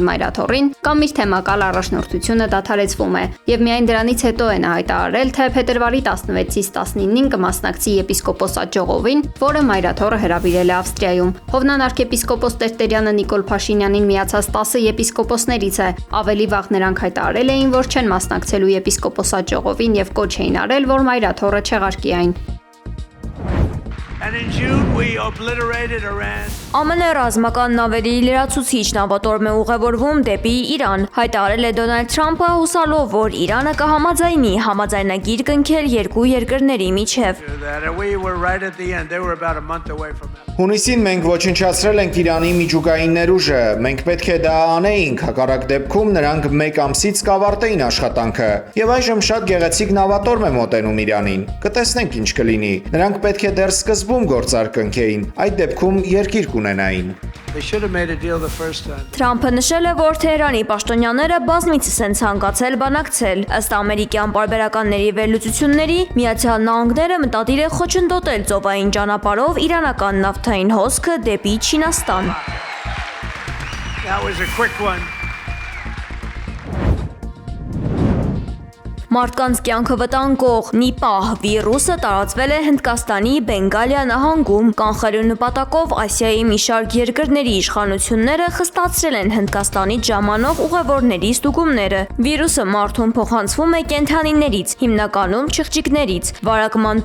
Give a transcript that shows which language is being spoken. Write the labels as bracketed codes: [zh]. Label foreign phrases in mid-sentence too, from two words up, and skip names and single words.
[hy] մայրաթոռին, կամ իր թեմակալ առաջնորդությունը դադարեցվում է։ Եվ միայն դրանից հետո է նա հայտարարել, թե փետրվարի 16-ից 19-ին կմասնակցի եպիսկոպոսատ ժողովին, որը մայրաթոռը հրավիրել է Ավստրիայում։ Հովնան arczepiskopos Տերտերյանը Նիկոլ Փաշինյանին միացած 10 եպիսկոպոսներից է։ Ավելի վաղ նրանք հայտարարել էին, որ չեն մասնակցելու եպիսկոպոսատ ժողովին եւ կոչ էին արել, որ մայրաթոռը չեղարկի այն։ [en] And in June we obliterated Iran. [hy] ԱՄՆ ռազմական նավերի լրացուցիչ նավատորմ է ուղևորվում դեպի Իրան, հայտարարել է Դոնալդ Թրամփը, հուսալով, որ Իրանը կհամաձայնի համաձայնագիր կնքել երկու երկրների միջև։ [en] We were right at the end. They were about a month away from that. [hy] Հունիսին մենք ոչնչացրել ենք Իրանի միջուկային ներուժը, մենք պետք է դա անեինք, հակառակ դեպքում նրանք 1 ամսից կավարտեին աշխատանքը, եւ այժմ շատ գեղեցիկ նավատորմ է մոտենում Իրանին։ Կտեսնենք ինչ կլինի։ Նրանք պետք է դեռ սկզբում գործարք կնքեին, այդ դեպքում երկիր կունենային։ [en] They should have made a deal the first time. [hy] Թրամփը նշել է, որ Թեհրանի պաշտոնյաները բազմիցս են ցանկացել բանակցել։ Ըստ ամերիկյան պարբերականների վերլուծությունների, Միացյալ Նահանգները մտադիր է խոչընդոտել ծովային ճանապարհով իրանական նավթային հոսքը դեպի Չինաստան։ [en] That was a quick one. [hy] Մարդկանց կյանքը վտանգող Նիպահ վիրուսը տարածվել է Հնդկաստանի Բենգալիա նահանգում, կանխելու նպատակով Ասիայի մի շարք երկրների իշխանությունները խստացրել են Հնդկաստանից ժամանող ուղևորների ստուգումները։ Վիրուսը մարդուն փոխանցվում է կենդանիներից, հիմնականում չղջիկներից։ Վարակման